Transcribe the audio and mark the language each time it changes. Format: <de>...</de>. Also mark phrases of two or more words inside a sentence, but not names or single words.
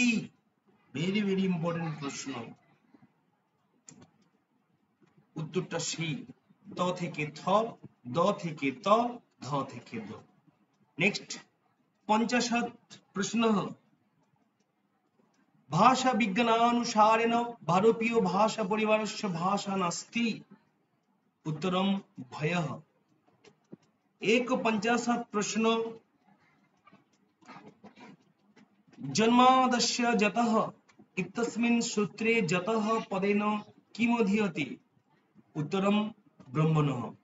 <en>very very important</en> <bn>প্রশ্ন। উত্তরটা সি, ত থেকে থ, দ থেকে ত, ধ থেকে দ। নেক্সট 50 প্রশ্ন,</bn> <sa>ভাষা বিজ্ঞানানুসারেণ ভারতীয় ভাষা পরিবারস্য ভাষা নাস্তি। उत्तरम भयः। 51 प्रश्न, जन्मादस्य जतः इत्यस्मिन् सूत्रे जतः पदेन किमधीयते? उत्तरम ब्रह्मणः।</sa>